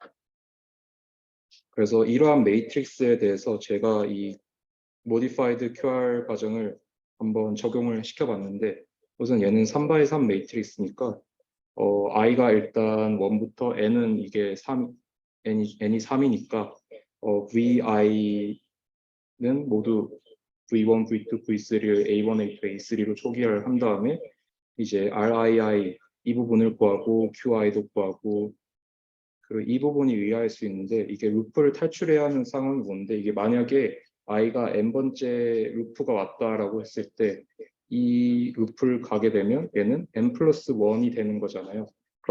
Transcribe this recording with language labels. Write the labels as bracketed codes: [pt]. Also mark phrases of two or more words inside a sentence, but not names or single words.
[ko] 그래서 이러한 매트릭스에 대해서 제가 이 [en] Modified QR [ko] 과정을 한번 적용을 시켜봤는데 우선 얘는 3x3 매트릭스니까 i가 일단 1부터 n은 이게 3, n이 3이니까 vi는 모두 v1, v2, v3를 a1, a2, a3로 초기화를 한 다음에 이제 rii 이 부분을 구하고 qi도 구하고 그리고 이 부분이 의아할 수 있는데 이게 루프를 탈출해야 하는 상황이 뭔데 이게 만약에 i가 n번째 루프가 왔다라고 했을 때 이 루프를 가게 되면 얘는 n 플러스 1이 되는 거잖아요.